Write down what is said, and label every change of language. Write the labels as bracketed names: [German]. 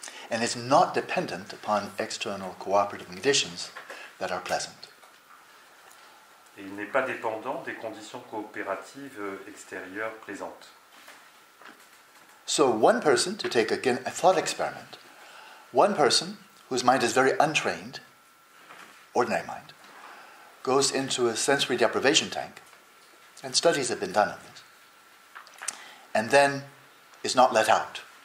[English] And it's not dependent upon external cooperative conditions that are pleasant. [French] Et il n'est pas dépendant des conditions coopératives extérieures plaisantes. [English] So one person, to take again a thought experiment, one person whose mind is very untrained, ordinary mind, goes into a sensory deprivation tank, and studies have been done of this, and then is not let out.